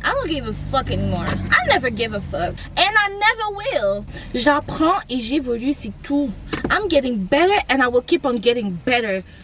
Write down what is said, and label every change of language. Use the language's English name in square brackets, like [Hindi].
[English] I don't give a fuck anymore. I never give a fuck and I never will. [French] J'apprends et j'évolue, c'est tout. [English] I'm getting better and I will keep on getting better.